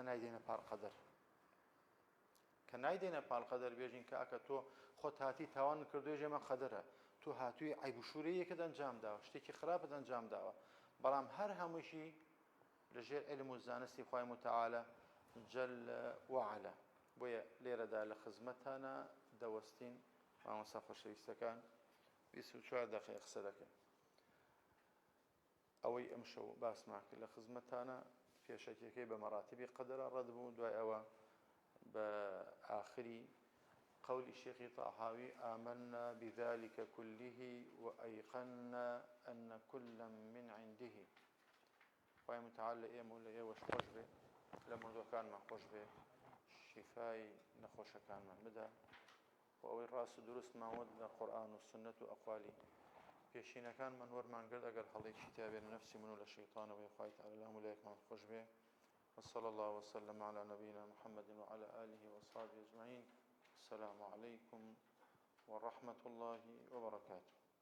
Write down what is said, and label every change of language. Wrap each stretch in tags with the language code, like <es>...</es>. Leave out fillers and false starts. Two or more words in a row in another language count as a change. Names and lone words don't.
<ckb>نایدێنە پاڵ قەدەر کە نایدێنە پاڵ قەدەر بێژین کاکە تۆ خۆت هاتی تاوان کردوێ ژێمە قەدەرە تۆ هاتووی عیب و شوورەیەکت ئەنجام داوە شتێکی خراپت ئەنجام داوە بەڵام هەر هەمووشی لەژێر علم و زانستی خوای متعالە</ckb> <ar>جەل وعەلا</ar> <ckb>بۆیە لێرەدا لە خزمەتانە دەوەستین مامۆستا خۆشەویستەکان 24 دەقیقە قسە دەکەین ئەوەی ئەم شەو باسمان کرد لە خزمەتانە پێشەکیەکەی بە مەراتیبی قەدەرە ڕەت بوو دوای ئەوە بە ئاخری قولی شێخی تەحاوی</ckb> <ar>آمنا بذلك كله وأيقنا أن كل من عنده</ar> <ckb>خوای متعال لە ئێمە و لە ئێوەش خۆش بێ لە مردوەکانمان خۆش بێ شیفای نەخۆشەکانمان بدا و ئەوەی ڕاست و دروستمان وە لە قورئان و سنەت و ئەقوالی پێشینەکانمان وەرمانگرت ئەگەر هەڵێکی تیا بێنە نەفسی من و لە شەیطانەوەی خوای تەعالی لە هەموو لایەکمان خۆش بێ</ckb> <ar>وصلى الله وسلم على نبينا محمد وعلى آله وصحبه أجمعين السلام عليكم ورحمة الله وبركاته</ar>